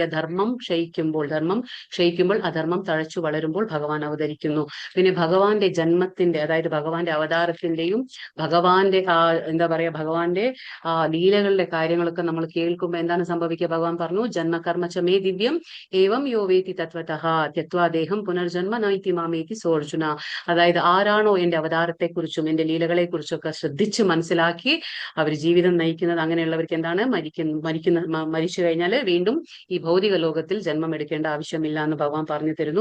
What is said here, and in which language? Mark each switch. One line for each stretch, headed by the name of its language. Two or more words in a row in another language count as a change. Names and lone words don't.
Malayalam: ധർമ്മം ക്ഷയിക്കുമ്പോൾ അധർമ്മം തഴച്ചു വളരുമ്പോൾ ഭഗവാൻ അവതരിക്കുന്നു. പിന്നെ ഭഗവാന്റെ ജന്മത്തിന്റെ, അതായത് ഭഗവാന്റെ അവതാരത്തിന്റെയും ഭഗവാന്റെ എന്താ പറയാ, ഭഗവാന്റെ ലീലകളുടെ കാര്യങ്ങളൊക്കെ നമ്മൾ കേൾക്കുമ്പോൾ എന്താണ് സംഭവിക്കുക? ഭഗവാൻ പറഞ്ഞു
Sanskrit: ജന്മകർമ്മചമേ ദിവ്യം ഏവം യോ വേത്തി തത്വതഃ ത്യക്വാദേഹം പുനർജന്മ നൈതി മാമേതി സോർജുന.
Malayalam: അതായത് ആരാണോ എന്റെ അവതാരത്തെക്കുറിച്ചും എന്റെ ലീലകളെ കുറിച്ചൊക്കെ ശ്രദ്ധിച്ച് മനസ്സിലാക്കി അവർ ജീവിതം നയിക്കുന്നത്, അങ്ങനെയുള്ളവർക്ക് എന്താണ് മരിച്ചു കഴിഞ്ഞാൽ വീണ്ടും ഈ ഭൗതിക ലോകത്തിൽ ജന്മം എടുക്കേണ്ട ആവശ്യമില്ല എന്ന് ഭഗവാൻ പറഞ്ഞു തരുന്നു.